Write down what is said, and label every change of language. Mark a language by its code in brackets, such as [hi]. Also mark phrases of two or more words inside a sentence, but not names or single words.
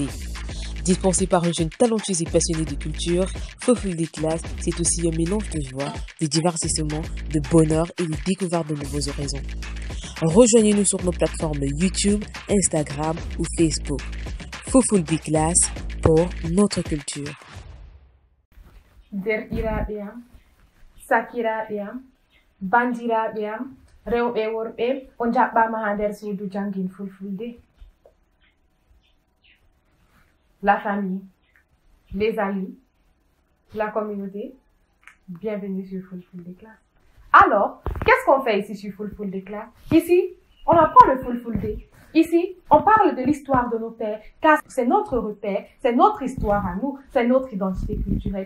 [fr] Dispensé par un jeune talentueux et passionné de culture, Fofol des classes, c'est aussi un mélange de joie, de divertissement, de bonheur et de découverte de nouveaux horizons. Rejoignez-nous sur nos plateformes YouTube, Instagram ou Facebook. Fofol des classes pour notre culture. [ff] Derɗiraaɓe am, sakiraaɓe am, bandiraaɓe am, rewɓe e worɓe, on jaɓɓaama haa nder suudu janngin fulfulde. [fr] La famille, les amis, la communauté, bienvenue sur Fulfulde Class. Alors, qu'est-ce qu'on fait ici sur Fulfulde Class? Ici, on apprend le Fulfulde. Ici, on parle de l'histoire de nos pères, car c'est notre repère, c'est notre histoire à nous, c'est notre identité culturelle.